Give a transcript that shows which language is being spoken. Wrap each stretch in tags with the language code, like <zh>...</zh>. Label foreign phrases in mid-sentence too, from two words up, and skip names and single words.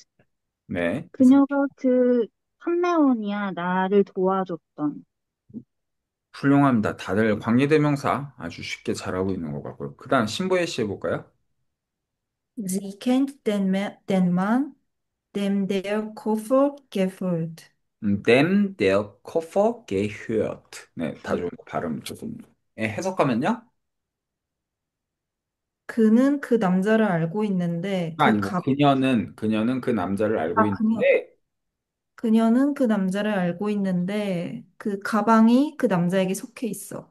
<ko>네, 그래서 그녀가 그 판매원이야, 나를 도와줬던. 훌륭합니다. 다들 관계대명사 아주 쉽게 잘하고 있는 것 같고요. 그 다음 신보혜 씨 해볼까요?</ko> <de>Sie kennt den Mann, dem der Koffer gefällt. Dem der Koffer gehört.</de> <ko>네, 다 좋은 거 발음 조금. 해석하면요? 그는 그 남자를 알고 있는데 아니고 그녀는 그 남자를 알고 있는데 그녀는 그 남자를 알고 있는데 그 가방이 그 남자에게 속해 있어.</ko>